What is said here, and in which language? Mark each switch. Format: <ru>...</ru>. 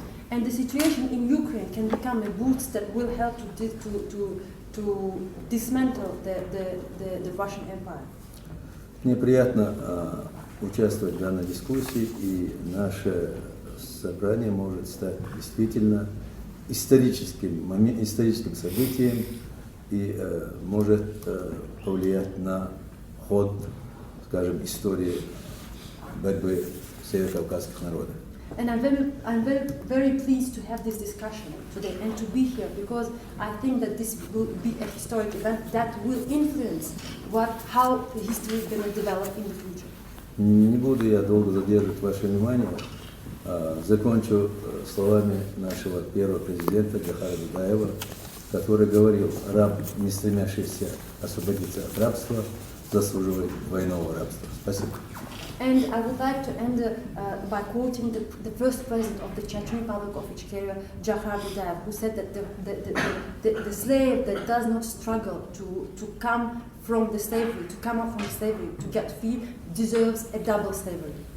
<en>And the situation in Ukraine can become a boost that will help to dismantle the Russian Empire.</en> <ru>Мне приятно участвовать в данной дискуссии, и наше собрание может стать действительно историческим событием и может повлиять на ход, скажем, истории борьбы северокавказских народов.</ru> <en>And I'm very pleased to have this discussion today and to be here because I think that this will be a historic event that will influence how history is going to develop in the future.</en> <ru>Не буду я долго задерживать ваше внимание. Закончу словами нашего первого президента Закаева, который говорил: раб, не стремящийся освободиться от рабства, заслуживает двойного рабства. Спасибо.</ru> <en>And I would like to end by quoting the first president of the Chechen Republic of Ичкерия, Закаев, who said that the slave that does not struggle to come from the slavery, to come out from slavery, to get free, deserves a double slavery.</en>